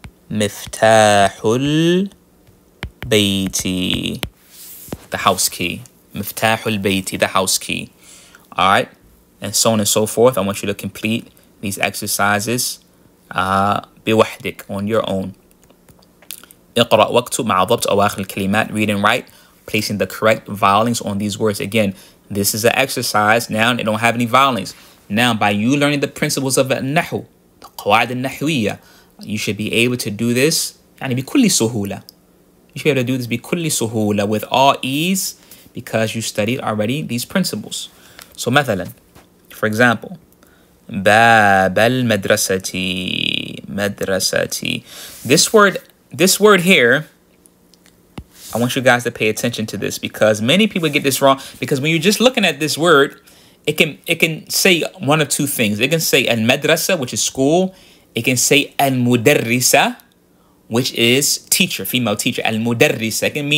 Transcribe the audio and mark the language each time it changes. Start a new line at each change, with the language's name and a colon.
English: Miftahul bayti, the house key. Miftahul bayti, the house key. All right, and so on and so forth. I want you to complete these exercises
Arabic: بوحدك,
English: on your own.
Arabic: اقرأ واكتب مع ضبط أواخر الكلمات.
English: Read and write, placing the correct vowelings on these words. Again, this is an exercise. Now they don't have any vowelings. Now, by you learning the principles of النحو, the قواعد النحوية, you should be able to do this
Arabic: يعني بكل سهولة.
English: You should be able to do this
Arabic: بكل سهولة,
English: with all ease, because you studied already these principles. So
Arabic: مثلا,
English: for example,
Arabic: باب المدرسة, مدرستي.
English: This word here, I want you guys to pay attention to this, because many people get this wrong. Because when you're just looking at this word, it can say one of two things. It can say al-madrasa, which is school. It can say al-mudarrisa, which is teacher, female teacher. Al-mudarrisa.